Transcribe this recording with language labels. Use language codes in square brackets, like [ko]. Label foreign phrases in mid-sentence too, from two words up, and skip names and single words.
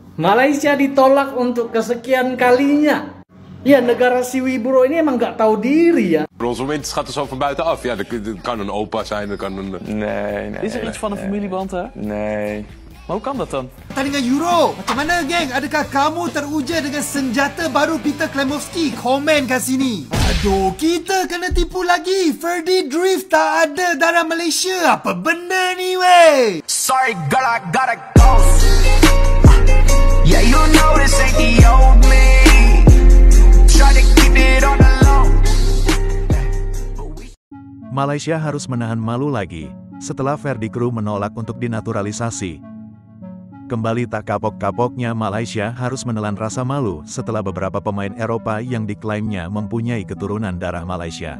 [id] Malaysia ditolak untuk kesekian kalinya. Ya, negara si Wibro ini emang nggak tahu diri ya. [nl] Onze winterschatten zo van buitenaf. Ja, dat kan een opa zijn, dat kan een... Nee. Is er iets van een familieband, hè? Nee. Maar hoe kan dat dan? [ms] Pertandingan Euro. Macam mana, geng? Adakah kamu teruja dengan senjata baru Peter Klemovsky? Komen kat sini. Aduh, kita kena tipu lagi. Ferdy Drift tak ada darah Malaysia. Apa benda ni, weh? [en] Sorry, girl, I gotta go. Yeah, you know this ain't the old me. Try to keep it on the low. [id] Malaysia harus menahan malu lagi setelah Ferdi Crew menolak untuk dinaturalisasi. Kembali tak kapok-kapoknya Malaysia harus menelan rasa malu setelah beberapa pemain Eropa yang diklaimnya mempunyai keturunan darah Malaysia.